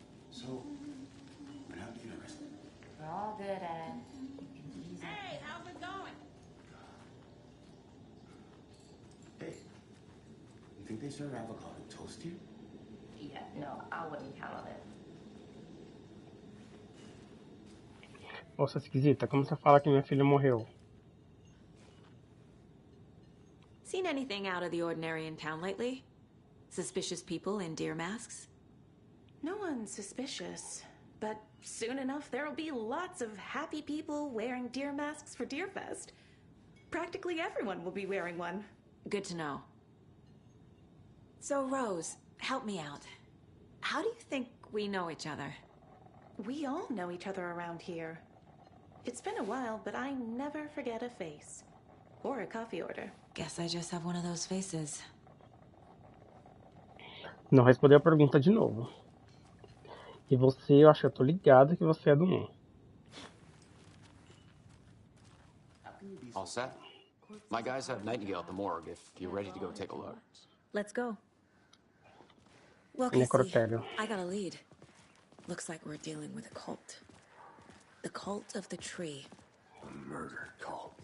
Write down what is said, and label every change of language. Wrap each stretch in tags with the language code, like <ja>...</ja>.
<en>So, what happened to you guys? We're all good, Ed. Hey, how's it going? Hey, you think they serve avocado toast here? Yeah, no, I wouldn't count on it.</en> <pt>Moça esquisita, como você fala que minha filha morreu?</pt> <en>Seen anything out of the ordinary in town lately? Suspicious people in deer masks? No one's suspicious. But soon enough, there'll be lots of happy people wearing deer masks for Deerfest. Practically everyone will be wearing one. Good to know. So, Rose, help me out. How do you think we know each other? We all know each other around here. It's been a while, but I never forget a face. Or a coffee order. Guess I just have one of those faces.</en> <pt>Não respondeu a pergunta de novo. E você, eu acho que eu tô ligado que você é do 1.</pt> <en>All set? My guys have Nightingale at the morgue if you're ready to go take a look. Let's go. Well,</en> <pt>Necrotério.</pt> <en>I got a lead. Looks like we're dealing with a cult. The cult of the tree. A murder cult.</en>